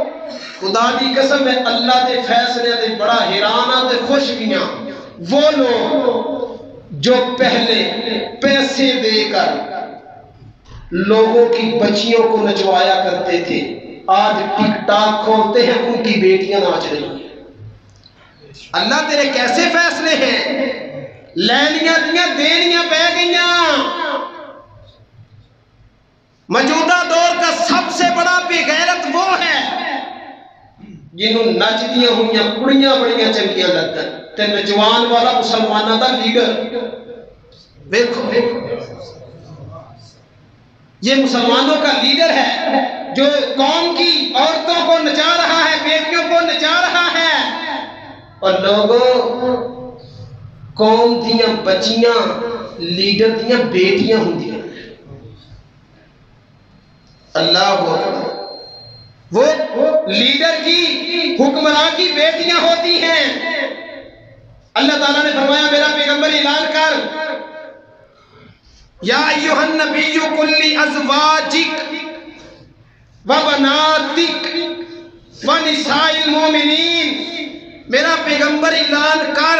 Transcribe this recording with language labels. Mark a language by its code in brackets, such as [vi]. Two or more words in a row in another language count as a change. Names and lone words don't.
[pa] خدا دی قسم ہے اللہ دے فیصلے دے بڑا حیرانہ تے خوش گیاں [ur] وہ لوگ جو پہلے پیسے دے کر لوگوں کی بچیوں کو نچوایا کرتے تھے، آج ٹک ٹاک کھولتے ہیں ان کی بیٹیاں ناچ رہی ہیں۔ اللہ تیرے کیسے فیصلے ہیں؟ [pa] لینیاں دیاں دینیاں بہ گئیاں۔ [ur] موجودہ دور کا سب سے بڑا بے غیرت وہ ہے [pa] جنہوں نچدیاں ہوئیاں کڑیاں بڑیاں چنگیاں لگن تے نچوان والا مسلمانہ دا لیڈر۔ [ur] دیکھو یہ مسلمانوں کا لیڈر ہے جو قوم کی عورتوں کو نچا رہا ہے، بیٹیوں کو نچا رہا ہے، اور [pa] لوگوں قوم دیاں بچیاں لیڈر دیاں بیٹیاں ہوندیاں۔ [ur] اللہ اکبر، وہ لیڈر کی حکمراں کی بیٹیاں ہوتی ہیں۔ اللہ تعالیٰ نے فرمایا میرا پیغمبر اعلان کر، [ar] یا ایھا النبی قل لازواجک وبناتک ونساء المؤمنین، [ur] میرا پیغمبر اعلان کر۔